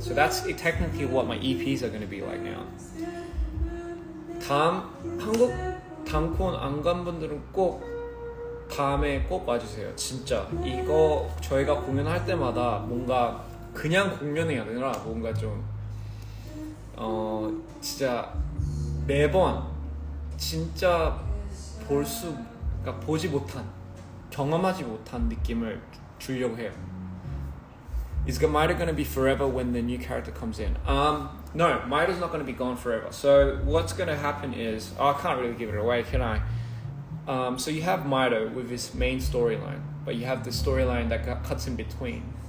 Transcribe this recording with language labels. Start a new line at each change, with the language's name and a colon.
English: So that's technically what my EPs are going to be like now.
Korean: 한국 단콘 안 간 분들은 꼭 다음에 꼭 와주세요. 진짜 이거 저희가 공연할 때마다 뭔가 그냥 공연이 아니라 뭔가 좀 진짜 매번 진짜 그러니까 보지 못한, 경험하지 못한 느낌을 주려고 해요.
English: Is Mido going to be forever when the new character comes in? No, Mido's not going to be gone forever. So what's going to happen is, I can't really give it away, can I? So you have Mido with his main storyline, but you have the storyline that cuts in between.